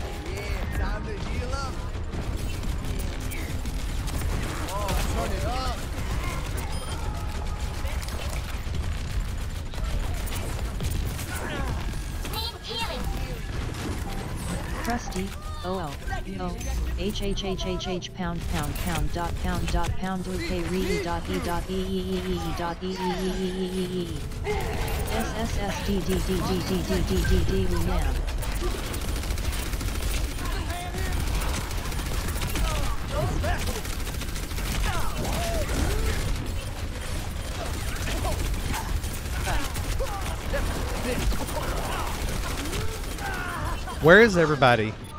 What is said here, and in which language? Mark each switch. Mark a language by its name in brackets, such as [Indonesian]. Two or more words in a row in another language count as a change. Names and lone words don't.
[English] Yeah, time to heal up. Oh, turn it up. Need healing. Krusty, OL, no, HHHHH pound pound pound dot pound dot pound blue K re dot e dot e e e e dot e e e e SSSDDDDDDDDD Luman. Where is everybody?